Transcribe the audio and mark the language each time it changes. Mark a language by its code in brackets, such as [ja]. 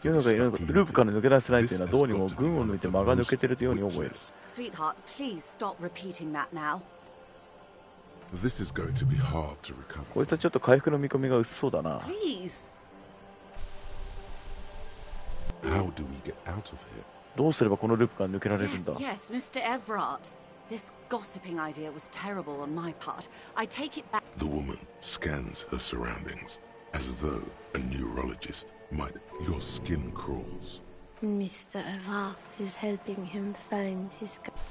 [ja] ループから抜け出せないというのはどうにも群を抜いて間が抜けてるように思える。 [en] Sweetheart, please stop repeating that now. This is going to be hard to recover. [ja] こいつはちょっと回復の見込みが薄そうだな。 [en] Please. How do we get out of here? [ja] どうすればこのループから抜けられるんだ。 [en] Yes, Mr. Everard. This gossiping idea was terrible on my part. I take it back. The woman scans her surroundings as though a neurologist might. Your skin crawls. Mr. Everard is helping him find his...